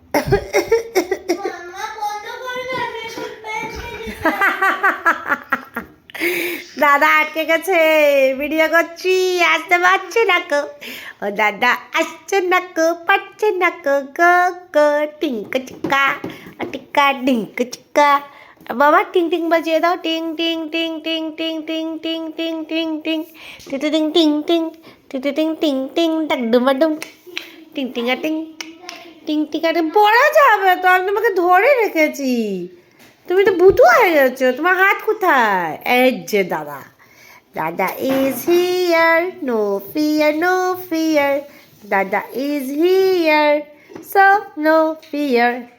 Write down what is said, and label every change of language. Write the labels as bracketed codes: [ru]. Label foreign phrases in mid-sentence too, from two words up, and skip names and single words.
[bn] দাদা আটকে গেছে, ভিডিও করছি, আসতে পারছে না কো। ও দাদা আসছে না কো, পারছে না কো। গো টিঙ্কা চিকা টিকা ডিঙ্কা চিকা। বাবা টিং টিং বাজিয়ে দাও। টিং টিং টিং টিং টিং টিং টিং টিং টিং টিং টিং টিং টিং টিং টিং টিং ডাকডুমাডুম টিং টিঙ্গা টিং টিঙ্কা টিং। পড়া যাবে তো, আমি তোমাকে ধরে রেখেছি। তুমি তো বুতু হয়ে গেছো, তোমার হাত কোথায়? এই যে [en] দাদা is here, no fear. Dada is here, so no fear.